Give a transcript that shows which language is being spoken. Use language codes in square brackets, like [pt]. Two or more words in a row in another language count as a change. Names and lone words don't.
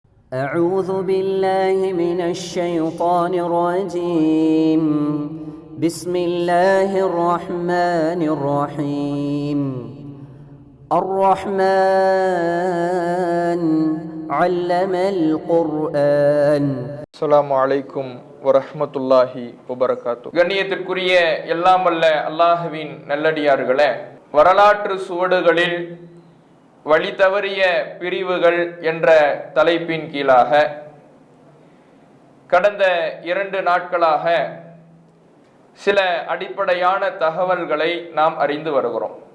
[ar] أعوذ بالله من الشيطان الرجيم بسم الله الرحمن الرحيم الرحمن علم القرآن. السلام عليكم ورحمة الله وبركاته. [ta] கண்ணியத்திற்குரிய எல்லாம் வல்ல அல்லாஹுவின் நல்லடியார்களே, வரலாற்று சுவடுகளில் வழி தவறிய பிரிவுகள் என்ற தலைப்பின் கீழாக கடந்த 2 நாட்களாக சில அடிப்படையான தகவல்களை நாம் அறிந்து வருகிறோம்.